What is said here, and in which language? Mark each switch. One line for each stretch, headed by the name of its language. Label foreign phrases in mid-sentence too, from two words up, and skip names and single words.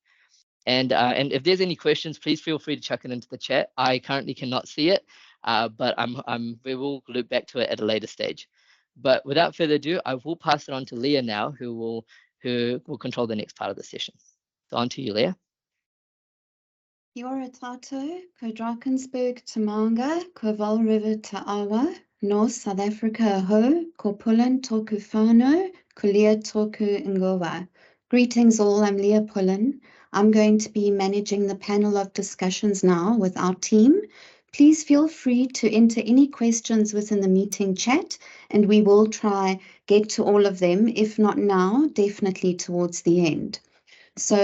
English: And if there's any questions, please feel free to chuck it into the chat. I currently cannot see it, but we will loop back to it at a later stage. But without further ado, I will pass it on to Leah now, who will control the next part of the session. So on to you, Leah.
Māori: Kia ora tātou, ko Drakensberg te maunga, ko Vaal River te awa, North South Africa ho, ko Pullen tōku whānau, ko Leah tōku ingoa.
English: Greetings all, I'm Leah Pullen. I'm going to be managing the panel of discussions now with our team. Please feel free to enter any questions within the meeting chat, and we will try get to all of them. If not now, definitely towards the end.